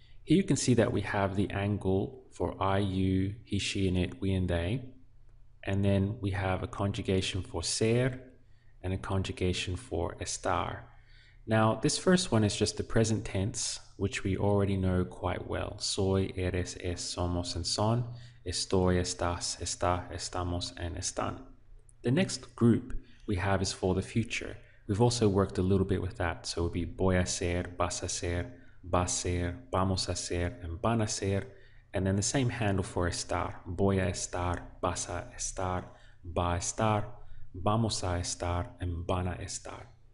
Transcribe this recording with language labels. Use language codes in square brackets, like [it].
[en] Here you can see that we have the angle for I, you, he, she, and it, we, and they. And then we have a conjugation for ser and a conjugation for estar. Now, this first one is just the present tense, which we already know quite well. [es] Soy, eres, es, somos, and son. Estoy, estás, está, estamos, and están. [en] The next group we have is for the future. We've also worked a little bit with that. So it would be [es] voy a ser, vas a ser, va a ser, vamos a ser, and van a ser. [en] And then the same handle for [es] estar. Voy a estar, vas a estar, va a estar, vamos a estar, and van a estar.